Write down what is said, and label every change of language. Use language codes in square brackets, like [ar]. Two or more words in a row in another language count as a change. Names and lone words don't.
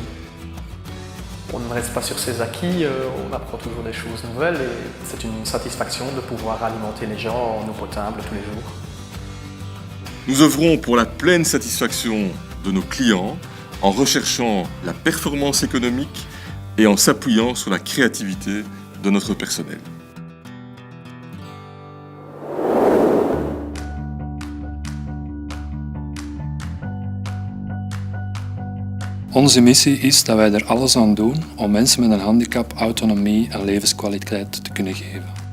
[fr] On ne reste pas sur ses acquis, on apprend toujours des choses nouvelles et c'est une satisfaction de pouvoir alimenter les gens en eau potable tous les jours. Nous œuvrons pour la pleine satisfaction de nos clients en recherchant la performance économique et en s'appuyant sur la créativité de notre personnel. [nl] Onze missie is dat wij er alles aan doen om mensen met een handicap autonomie en levenskwaliteit te kunnen geven.